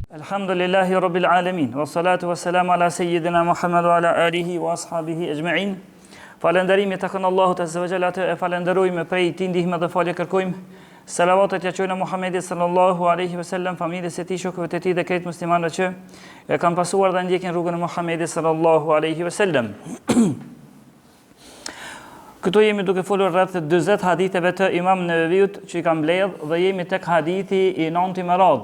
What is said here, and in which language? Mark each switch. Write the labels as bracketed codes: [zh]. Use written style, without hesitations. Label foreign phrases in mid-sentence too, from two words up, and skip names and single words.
[ar] الحمد لله رب العالمين والصلاة والسلام على سيدنا محمد وعلى آله وأصحابه أجمعين. [sq] Falenderimi të kënë Allahut [ar] عز وجل, [sq] atë e falenderojmë, prej tij ndihmë dhe falje kërkojmë. Salavatet ja çojmë Muhamedit [ar] صلى الله عليه وسلم, [sq] familjes së tij, shokëve të tij dhe krejt muslimanëve që e kanë pasuar dhe ndjekin rrugën e Muhamedit [ar] صلى الله عليه وسلم. [sq] Këtu jemi duke folur rreth 40 haditheve të Imam Neveviut që i kam mbledh dhe jemi tek hadithi i 9 me radhë.